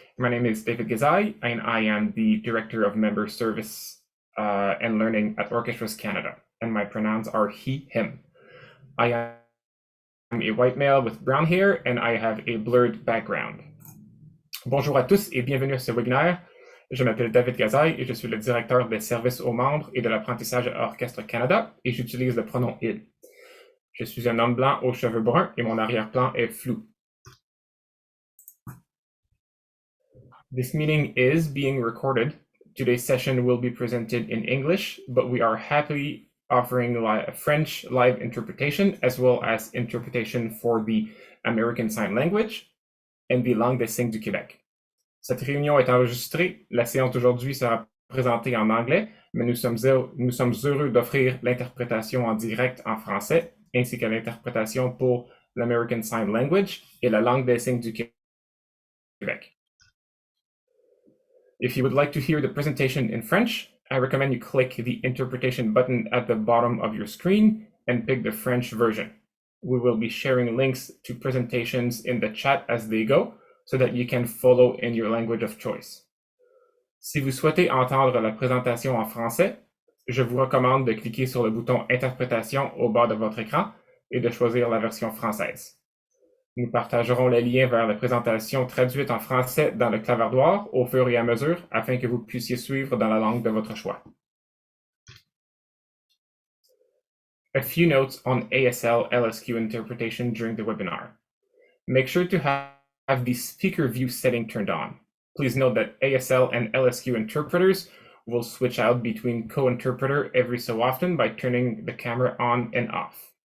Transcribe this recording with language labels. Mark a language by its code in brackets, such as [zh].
[en] My name is David Gazai, and I am the Director of Member Service and Learning at Orchestras Canada, and my pronouns are he, him. I am a white male with brown hair, and I have a blurred background. [fr] Bonjour à tous et bienvenue à ce webinaire. Je m'appelle David Gazai et je suis le directeur des services aux membres et de l'apprentissage à Orchestre Canada, et j'utilise le pronom il. Je suis un homme blanc aux cheveux bruns et mon arrière-plan est flou. [en] This meeting is being recorded. Today's session will be presented in English, but we are happily offering French live interpretation as well as interpretation for the American Sign Language and the langue des signes du Québec. [fr] Cette réunion est enregistrée. La séance d'aujourd'hui sera présentée en anglais, mais nous sommes heureux d'offrir l'interprétation en direct en français ainsi que l'interprétation pour l'American Sign Language et la langue des signes du Québec. [en] If you would like to hear the presentation in French, I recommend you click the interpretation button at the bottom of your screen and pick the French version. We will be sharing links to presentations in the chat as they go so that you can follow in your language of choice. [fr] Si vous souhaitez entendre la présentation en français, je vous recommande de cliquer sur le bouton Interprétation au bas de votre écran et de choisir la version française. Nous partagerons les liens vers la présentation traduite en français dans le clavardoir au fur et à mesure afin que vous puissiez suivre dans la langue de votre choix. [en] A few notes on ASL LSQ interpretation during the webinar. Make sure to have the speaker view setting turned on. Please note that ASL and LSQ interpreters will switch out between co-interpreter every so often by turning the camera on and off.